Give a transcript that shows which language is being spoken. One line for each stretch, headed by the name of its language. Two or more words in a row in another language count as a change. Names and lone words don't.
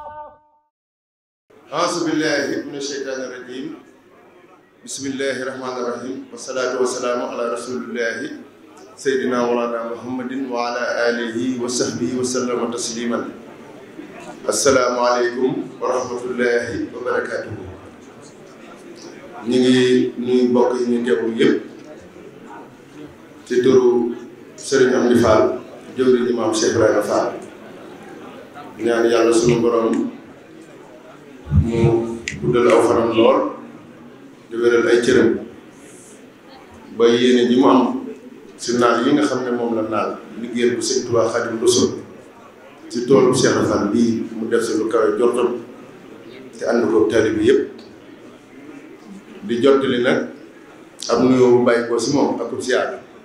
Arabic: أعوذ بالله من الشيطان الرجيم. بسم الله الرحمن الرحيم. والصلاة والسلام على رسول الله سيدنا مولانا محمد وعلى آله وصحبه وسلم تسليما. السلام عليكم ورحمة الله وبركاته.
Wolof: Ñu ngi nuyu mbokk yi ñu teewul yëpp ci turu Serigne Amdi Fall jëwriñ Imam Cheikh Ibrahima Fall ñaan yàlla sunu borom mu guddal aw fanam lool di wéral ay cëram ba yéene ji mu am si naal yi nga xam ne moom la naal liggéeyal bu Sëñ Tuubaa Xaadimu Rasuul ci toolu Cheikh Fall bii mu def si lu kawe jortam te ànd ko taalibe bi yëpp di jottali nag ab nuyoo bu bàyyi ko si moom ak ziyaar